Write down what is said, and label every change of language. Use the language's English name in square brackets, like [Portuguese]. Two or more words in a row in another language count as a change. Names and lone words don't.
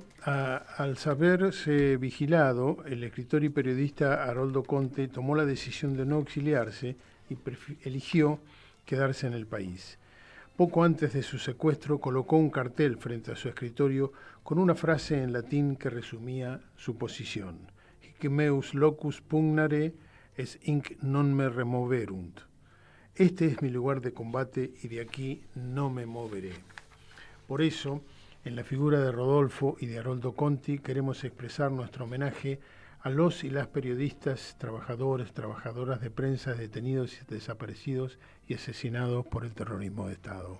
[Spanish] Al saberse vigilado, el escritor y periodista Haroldo Conti tomó la decisión de no exiliarse y eligió quedarse en el país. Poco antes de su secuestro colocó un cartel frente a su escritorio con una frase en latín que resumía su posición: [Latin] Hic meus locus pugnare es hinc non me removerunt. [Spanish] Este es mi lugar de combate y de aquí no me moveré. Por eso, en la figura de Rodolfo y de Haroldo Conti queremos expresar nuestro homenaje a los y las periodistas, trabajadores, trabajadoras de prensa detenidos, desaparecidos y asesinados por el terrorismo de Estado.